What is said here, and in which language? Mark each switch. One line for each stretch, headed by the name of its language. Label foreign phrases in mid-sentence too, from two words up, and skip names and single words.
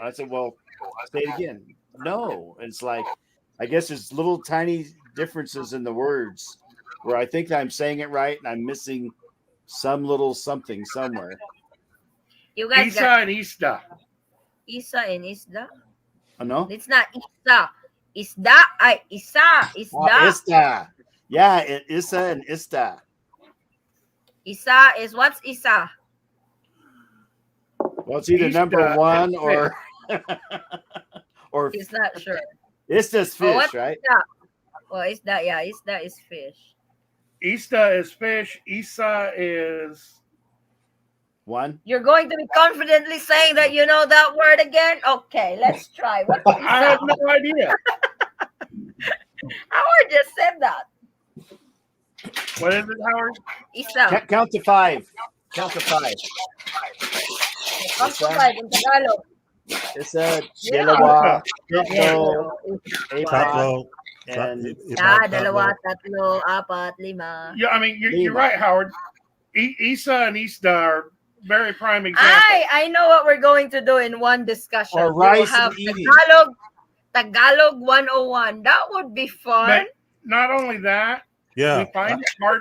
English: I said, "Well, say it again." No. And it's like, I guess there's little tiny differences in the words where I think I'm saying it right and I'm missing some little something somewhere. You guys Isa got and Ista. Isa and Isda? Oh no? It's not Isa. Isda. Isa. Isda. Ista. Yeah, Isa and Ista. Isa is what's Isa? Well, it's either number Ista one is or or He's not sure. Ista's Oh, fish, what's right? Isda? Well, Isda, yeah, Isda is fish. Ista is fish. Isa is One. You're going to be confidently saying that you know that word again? Okay, let's try. What's I have Isa? no idea. Howard just said that. What is it, Howard? Isa. Count to five. Count to five. Come to five in Tagalog. It's a Yeah. dalawa, Yellow, tatlo, isa, apat, Tatlo. and
Filipino: dalawa, tatlo, apat, lima.
English: Yeah, I mean you're Lima. right, Howard. Isa and Ista are very prime examples. I know what we're going to do in one discussion. Or We will rice have and eating. Tagalog 101. That would be fun. But not only that, Yeah. we find it hard